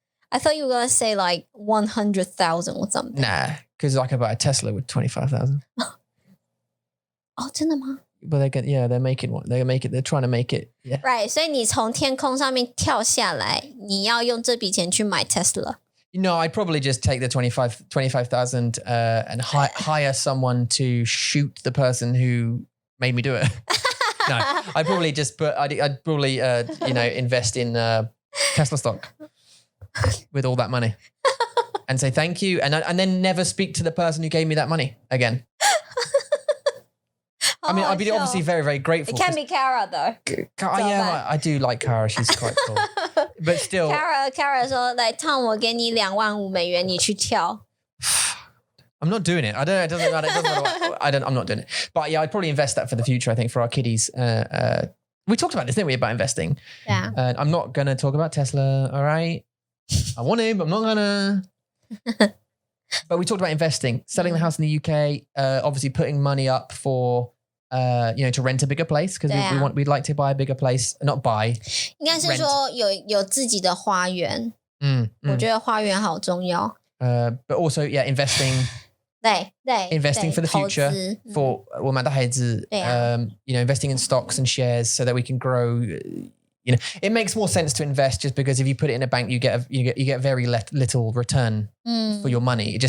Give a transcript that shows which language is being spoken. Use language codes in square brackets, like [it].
[en] I thought you were gonna say like 100,000 or something. Nah, Because I could buy a Tesla with 25,000. [zh] 哦，真的吗 [en] But they're making one. They're trying to make it. Yeah. [zh] ？Right， 所以你从天空上面跳下来，你要用这笔钱去买 Tesla。 [en] No, I'd probably just take the 25,000 and hire someone to shoot the person who made me do it. No, I'd probably I'd probably invest in Tesla stock with all that money and say thank you and then never speak to the person who gave me that money again. I mean, I'd be obviously very, very grateful. It can't be Kara though. Yeah, I do like Kara. She's quite cool. But still. [zh] Kara 说来Tom 我给你$25,000你去跳。 [en] I'm not doing it. I don't. It doesn't matter. I'm not doing it. But yeah, I'd probably invest that for the future. I think for our kiddies. We talked about this, didn't we? About investing. Yeah. I'm not gonna talk about Tesla. All right. I want to, but I'm not gonna. But we talked about investing, selling the house in the UK. Obviously, putting money up for. To rent a bigger place because we'd like to buy a bigger place, not buy. [zh] 应该是说有自己的花园。我觉得花园好重要。 [en] But also, yeah, investing. [zh] 对 [en] investing for the future for [zh] 我们的孩子 [en] investing in stocks and shares so that we can grow. It makes more sense to invest just because if you put it in a bank, you get very little return for your money.